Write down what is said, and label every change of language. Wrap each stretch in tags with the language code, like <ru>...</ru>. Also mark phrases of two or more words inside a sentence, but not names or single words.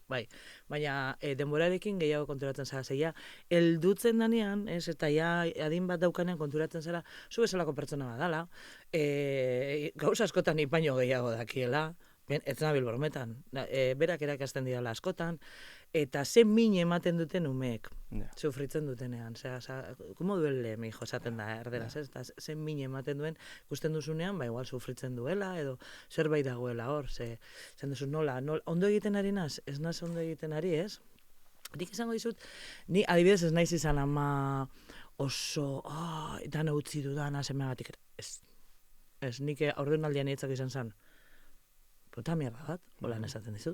<eu>Baina denborarekin gehiago konturatzen zara, zeia, heldutzen danean, eta ja adin bat daukanean konturatzen zara, zu bezalako pertsona badala, gauza askotan ipaino gehiago dakiela, ez nabil brometan, berak erakasten didala askotan, eta ze min ematen duten umeek, Ja. sufritzen dutenean,</eu> <es>como duele, mi hijo,</es> <eu>esaten da, erderaz, ez? Eta ze min ematen duen, ikusten duzunean, ba, igual sufritzen duela, edo zerbait dagoela hor, zen duzu nola, ondo egiten ari naz, ez naz ondo egiten ari, ez? Nik esango dizut, ni adibidez ez naiz izan ama oso, dana utzi dudana semeagatik, ez, nik aurreunaldian hitzak izan zen,</eu> <es>puta mierda</es> <eu>bat, holan esaten dizut.</eu>